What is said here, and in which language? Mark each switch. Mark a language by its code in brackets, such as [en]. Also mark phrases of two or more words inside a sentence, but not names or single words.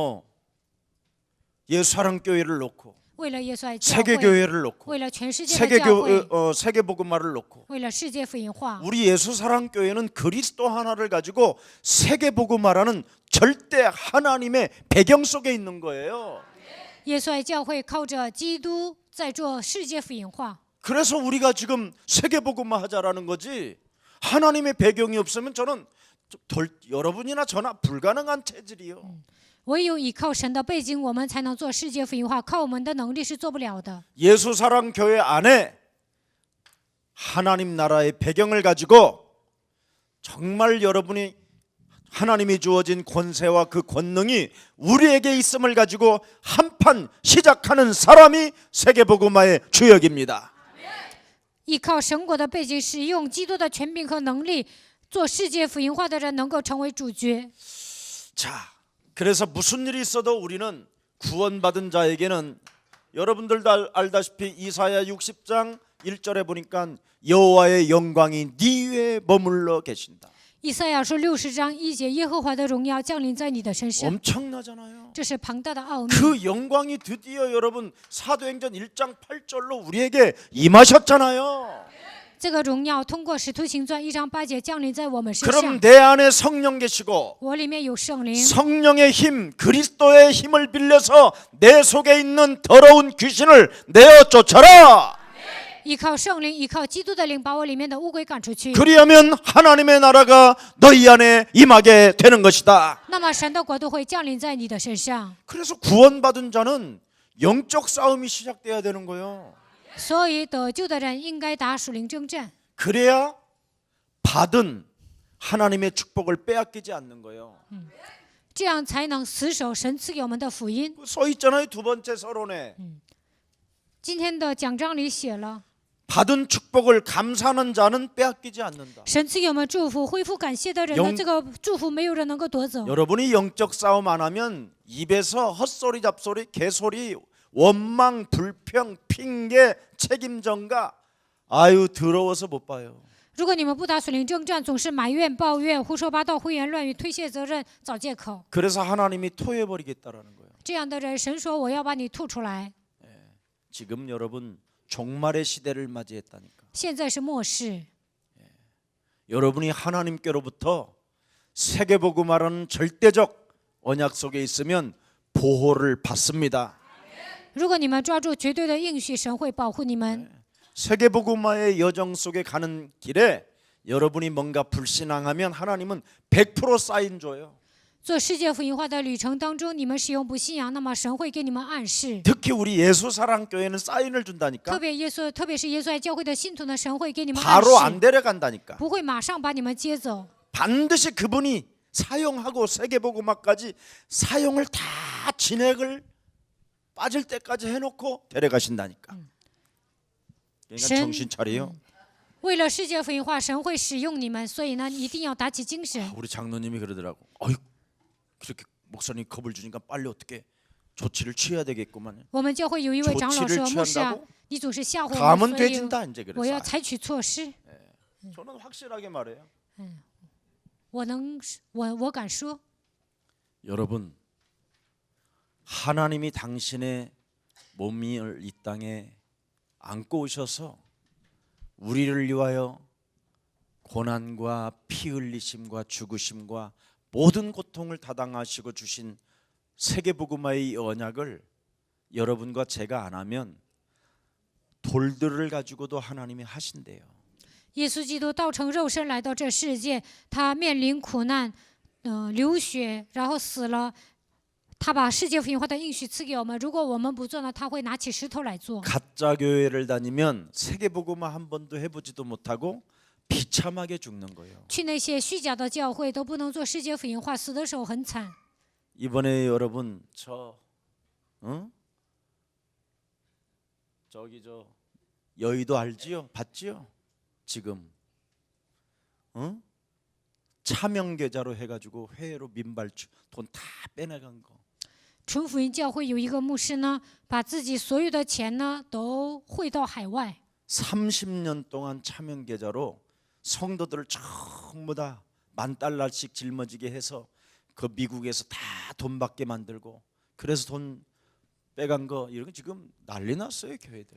[ko] 예수사랑교회를 놓고 [zh] 为了耶稣爱教会， [ko] 세계교회를 놓고 [zh] 为了全世界的教会， [ko] 세계복음화를 놓고 [zh] 为了世界福音化。 [ko] 우리 예수사랑교회는 그리스도 하나를 가지고 세계복음화라는 절대 하나님의 배경 속에 있는 거예요. [zh] 耶稣爱教会靠着基督在做世界福音化， [ko] 그래서 우리가 지금 세계복음화 하자라는 거지. 하나님의 배경이 없으면 저는 여러분이나 저나 불가능한 체질이요. [zh] 唯有依靠神的背景，我们才能做世界福音化。靠我们的能力是做不了的。 [ko] 예수사랑교회 안에 하나님 나라의 배경을 가지고 정말 여러분이 하나님이 주어진 권세와 그 권능이 우리에게 있음을 가지고 한판 시작하는 사람이 세계복음화의 주역입니다. [zh] 依靠神国的背景，使用基督的权柄和能力，做世界福音化的人能够成为主角。 [ko] 자, 그래서 무슨 일이 있어도 우리는 구원받은 자에게는 여러분들도 알다시피 이사야 60장 1절에 보니까 여호와의 영광이 네 위에 머물러 계신다. [zh] 以赛亚书60章1节，耶和华的荣耀降临在你的身上， [ko] 엄청나잖아요. [zh] 这是庞大的奥秘。 [ko] 그 영광이 드디어 여러분 사도행전 1장 8절로 우리에게 임하셨잖아요. [zh] 这个荣耀通过使徒行传1章8节降临在我们身 [ko] 그럼 [zh] 上。 [ko] 내 안에 성령 계시고 [zh] 我里面有圣灵， [ko] 성령의 힘, 그리스도의 힘을 빌려서 내 속에 있는 더러운 귀신을 내어 쫓아라. [zh] 依靠圣灵，依靠基督的灵，把我里面的污鬼赶出去。 [ko] 그리하면 하나님의 나라가 너희 안에 임하게 되는 것이다. [zh] 那么神的国度会降临在你的身上。 [ko] 그래서 구원받은 자는 영적 싸움이 시작돼야 되는 거예요. [zh] 所以得救的人应该打属灵征战， [ko] 그래야 받은 하나님의 축복을 빼앗기지 않는 거예요. [zh] 这样才能死守神赐给我们的福音。 [ko] 써 있잖아요. 두 번째 서론에 [zh] 今天的讲章里写了， [ko] 받은 축복을 감사하는 자는 빼앗기지 않는다. [zh] 神赐给我们祝福，恢复感谢的人呢，这个祝福没有人能够夺走。 [ko] 여러분이 영적 싸움 안 하면 입에서 헛소리 잡소리 개소리 원망 불평 핑계 책임전가 아유 더러워서 못 봐요. [zh] 如果你们不打属灵征战，总是埋怨、抱怨、胡说八道、胡言乱语、推卸责任、找借口， [ko] 그래서 하나님이 토해버리겠다라는 거예요. [zh] 这样的人，神说我要把你吐出来。 [ko] 지금 여러분 종말의 시대를 맞이했다니까. [zh] 现在是末世， [ko] 여러분이 하나님께로부터 세계복음화라는 절대적 언약 속에 있으면 보호를 받습니다. [zh] 如果你们抓住绝对的应许，神会保护你们。 [ko] 세계복음화의 여정 속에 가는 길에 여러분이 뭔가 불신앙하면 하나님은 100% 사인 줘요. [zh] 做世界福音化的旅程当中，你们使用不信仰，那么神会给你们暗示。 [ko] 특히 우리 예수사랑교회는 사인을 준다니까. [zh] 特别是耶稣爱教会的信徒呢，神会给你们暗 [ko] 바로 안 [zh] 示， [ko] 데려간다니까. [zh] 不会马上把你们接走。 [ko] 반드시 그분이 사용하고 세계복음화까지 사용을 다 진액을 빠질 때까지 해놓고 데려가신다니까. 그러니까 정신 차려요. [zh] 为了世界福音化，神会使用你们，所以呢，一定要打起精神。 [ko] 우리 장로님이 그러더라고. 어이 그렇게 목사님 겁을 주니까 빨리 어떻게 조치를 취해야 되겠구만. [zh] 我们教会有一位长老 [ko] 조치를 [zh] 说：“牧师啊 [ko] 취한다고 ， [zh] 你总是吓唬我 [ko] 가면 [zh] 们，所以 [ko] 돼진다 이제 [zh] 我要 [ko] 그래서. [zh] 采取措施。 [ko] 저는 확실하게 말해요. [zh] 我敢说， [ko] 여러분 하나님이 당신의 몸을 이 땅에 안고 오셔서 우리를 위하여 고난과 피 흘리심과 죽으심과 모든 고통을 타당하시고 주신 세계복음화의 언약을 여러분과 제가 안 하면 돌들을 가지고도 하나님이 하신대요. [zh] 耶稣基督道成肉身来到这世界，他面临苦难，流血，然后死了。他把世界福音化的应许赐给我们，如果我们不做呢，他会拿起石头来做。 [ko] 가짜 교회를 다니면 세계복음화 한 번도 해보지도 못하고 비참하게 죽는 거예요. [zh] 去那些虚假的教会都不能做世界福音化，死的时候很惨。 [ko] 이번에 여러분 저기 저 여의도 알지요? 봤지요? 지금 차명 계좌로 해가지고 회로 민발 돈 다 빼내간 거. [zh] 纯福音教会有一个牧师呢，把自己所有的钱呢都汇到海外， [ko] 30년 동안 차명 계좌로 성도들을 전부 다 $10,000씩 짊어지게 해서 그 미국에서 다 돈 받게 만들고 그래서 돈 빼간 거 이런 거 지금 난리 났어요 교회들.